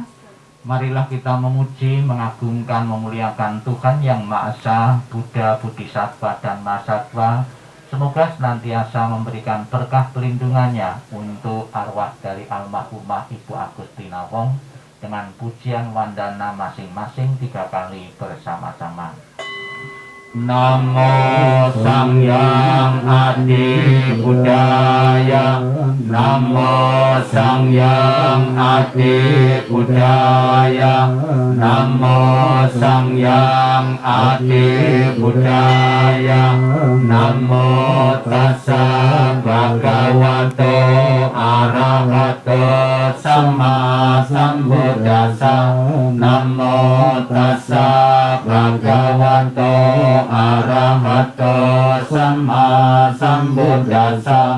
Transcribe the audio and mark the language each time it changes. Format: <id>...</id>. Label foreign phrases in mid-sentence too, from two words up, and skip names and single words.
<id>Marilah kita memuji, mengagungkan, memuliakan Tuhan yang Maha Esa, Buddha, Bodhisattva, dan Mahasatwa. Semoga senantiasa memberikan berkah pelindungannya untuk arwah dari almarhumah Ibu Agustina Wong dengan pujian wandana masing-masing 3 kali bersama-sama.</id> <sa>Namo Sangyang Adi Budaya, Namo Sangyang Adi Budaya, Namo Sangyang Adi Budaya,</sa> <pi>Namo Tassa Bhagavato Arahato Sama Sambuddhassa, Namo Tassa Bhagavato Arahato Sama Sambuddhassa,</pi>